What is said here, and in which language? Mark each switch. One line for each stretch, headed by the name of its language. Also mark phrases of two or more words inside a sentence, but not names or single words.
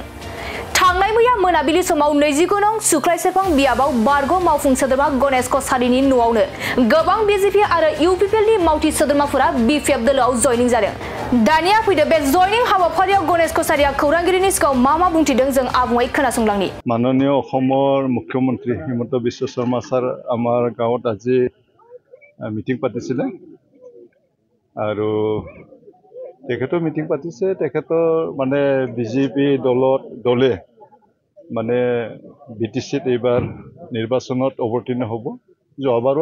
Bodo: थांनाय मैया मोनाबिलि समाव 20 गनं सुक्लाय सेरफां बियाबाव बारग' मावफुं सोद्रोमा गणेश कसारीनि न'आवनो गोबां बीजेपी आरो इउपीपीएलनि मावथि सोद्रोमाफोरा बीपीएफ दलोआव जयनिं जादों। दानिया फैदो बे जयनिं हाबाफारियाव गणेश कसारीया खौरांगिरिनि सिगाङाव मा बुंथिदों जों आबुङै खोनासंलांनि।
Assamese: माननीय অসমৰ মুখ্যমন্ত্ৰী হিমন্ত বিশ্ব শৰ্মা ছাৰ আমাৰ গাঁৱত আজি মিটিং পাতিছিলে আৰু তেখেতৰ মিটিং পাতিছে তেখেতৰ মানে বিজেপি দলে মানে বিটিচিত এইবাৰ নিৰ্বাচনত অৱতীৰ্ণ হ'ব যোৱাবাৰো